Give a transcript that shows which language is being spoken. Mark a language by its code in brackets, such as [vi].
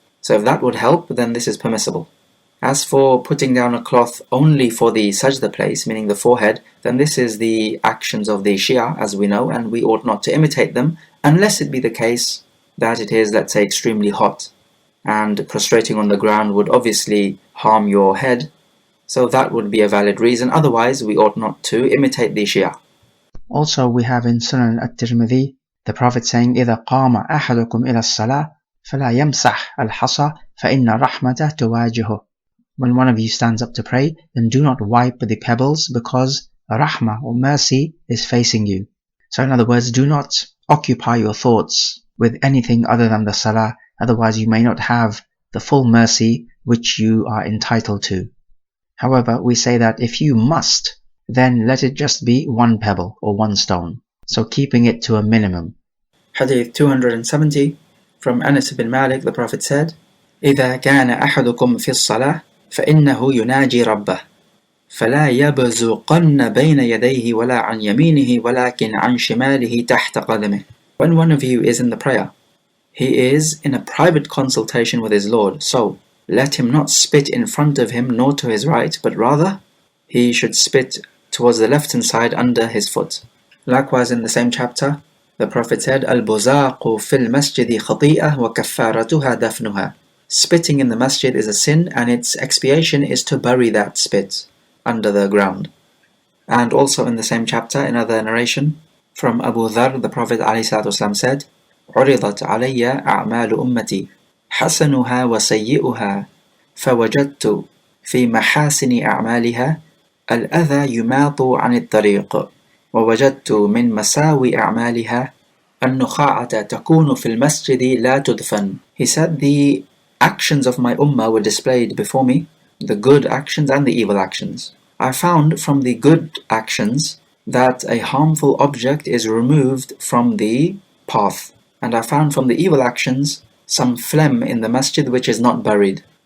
[en] So if that would help, then this is permissible. As for putting down a cloth only for the sajda place, meaning the forehead, then this is the actions of the Shia, as we know, and we ought not to imitate them, unless it be the case that it is, let's say, extremely hot, and prostrating on the ground would obviously harm your head, so that would be a valid reason. Otherwise, we ought not to imitate the Shia. Also, we have in Sunan at-Tirmidhi, the Prophet saying, [ar] إِذَا قَامَ أَحَدُكُمْ إِلَى الصَّلَاةِ فَلَا يَمْسَحْ الْحَصَى فَإِنَّ الرَّحْمَةَ تُوَاجِهُ. [en] When one of you stands up to pray, then do not wipe the pebbles, because rahmah or mercy is facing you. So in other words, do not occupy your thoughts with anything other than the salah, otherwise you may not have the full mercy which you are entitled to. However, we say that if you must, then let it just be one pebble or one stone, so keeping it to a minimum. Hadith 270 from Anas ibn Malik, the Prophet said, [ar] إِذَا كَانَ أَحَدُكُمْ فِي الصَّلَاةِ فَإِنَّهُ يُنَاجِي رَبَّهُ فَلَا يَبْزُقَنَّ بَيْنَ يَدَيْهِ وَلَا عَنْ يَمِينِهِ وَلَكِنْ عَنْ شِمَالِهِ تَحْتَ قَدَمِهِ. [en] When one of you is in the prayer, he is in a private consultation with his Lord, so let him not spit in front of him nor to his right, but rather he should spit towards the left-hand side under his foot. Likewise, in the same chapter, the Prophet said, [ar] الْبُزَاقُ فِي الْمَسْجِدِ خَطِيئَةٌ وَكَفَّارَتُهَا دَفْنُهَا. [en] Spitting in the masjid is a sin, and its expiation is to bury that spit under the ground. And also in the same chapter, another narration from Abu Dharr, the Prophet ﷺ said, [ar] عُرِضَتْ عَلَيَّ أَعْمَالُ أُمَّتِي حَسَنُهَا وَسَيِّئُهَا فَوَجَدْتُ فِي مَحَاسِنِ أَعْمَالِهَا الْأَذَى يُمَاطُ عَنِ الطَّرِيقِ ووجدت من مساوي أعمالها النخاعة تكون في المسجد لا تدفن. [en] He said, the actions of my ummah were displayed before me, the good actions and the evil actions. I found from the good actions that a harmful object is removed from the path, and I found from the evil actions some phlegm in the masjid which is not buried.